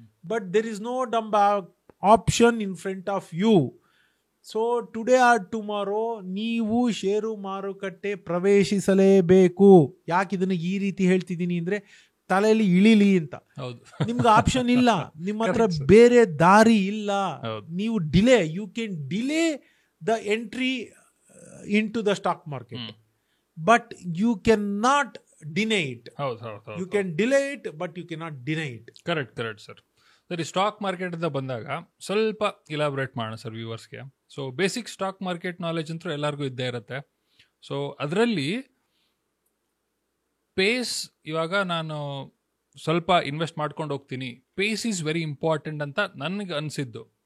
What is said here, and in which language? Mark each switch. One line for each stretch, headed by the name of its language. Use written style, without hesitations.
English: But there is no dumb option in front of you. So today or tomorrow
Kannada: ನೀವು ಷೇರು ಮಾರುಕಟ್ಟೆ ಪ್ರವೇಶಿಸಲೇಬೇಕು. ಯಾಕೆ ಇದನ್ನು ಈ ರೀತಿ ಹೇಳ್ತಿದ್ದೀನಿ ಅಂದರೆ ತಲೆಯಲ್ಲಿ ಇಳಿಲಿ ಅಂತ. ನಿಮ್ಗೆ ಆಪ್ಷನ್ ಇಲ್ಲ, ನಿಮ್ಮ ಹತ್ರ ಬೇರೆ ದಾರಿ ಇಲ್ಲ. ನೀವು
English: You can delay the entry into the stock market, but you cannot deny it. You can delay it, but you cannot deny it. Correct sir.
Kannada: ಸರಿ, ಸ್ಟಾಕ್ ಮಾರ್ಕೆಟ್ ಅಂತ ಬಂದಾಗ ಸ್ವಲ್ಪ ಇಲಾಬ್ರೇಟ್ ಮಾಡೋಣ sir ವ್ಯೂವರ್ಸ್ಗೆ. So basic stock market knowledge ಅಂತೂ ಎಲ್ಲರಿಗೂ ಇದ್ದೇ ಇರುತ್ತೆ. So ಅದರಲ್ಲಿ ಪೇಸ್, ಇವಾಗ ನಾನು ಸ್ವಲ್ಪ ಇನ್ವೆಸ್ಟ್ ಮಾಡ್ಕೊಂಡು ಹೋಗ್ತೀನಿ,
English: pace is very important
Kannada: ಅಂತ ನನಗೆ ಅನಿಸಿದ್ದು.